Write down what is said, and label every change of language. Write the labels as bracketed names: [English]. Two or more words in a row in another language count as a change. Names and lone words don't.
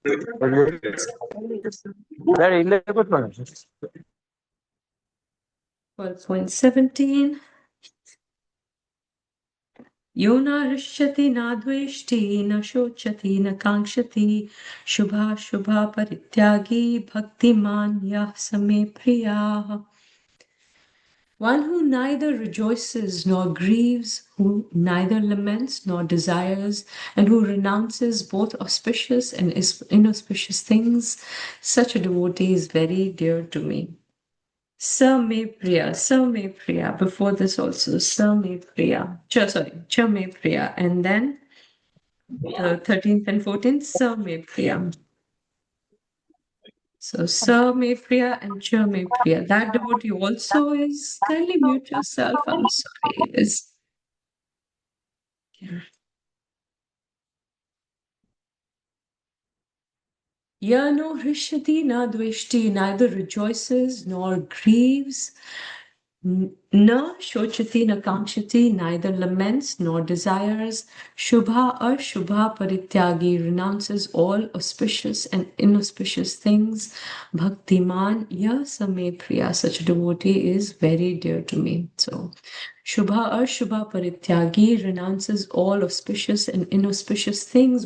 [Sanskrit] .17 यो न हृष्यति न द्वेष्टि न शोचति न काङ्क्षति शुभाशुभा परित्यागी भक्तिमान् यः स मे प्रियः. [English] One who neither rejoices nor grieves, who neither laments nor desires, and who renounces both auspicious and inauspicious things, such a devotee is very dear to me. [Sanskrit] Sa me priya. [English] Before this also, [Sanskrit] sa me priya. Cha me priya. [English] And then the 13th and 14th, [Sanskrit] sa me priya. So, Sa me priya and Cha me priya. [English] That devotee also is, kindly mute yourself. I'm sorry. [Sanskrit] Is Ya no hrishati na dveshti, [English] neither rejoices nor grieves. [Sanskrit] Na shochati na kankshati, [English] neither laments nor desires. [Sanskrit] Shubha ashubha parityagi, [English] renounces all auspicious and inauspicious things. [Sanskrit] Bhaktiman ya same priya, [English] such a devotee is very dear to me. So, [Sanskrit] Shubha ashubha parityagi, [English] renounces all auspicious and inauspicious things.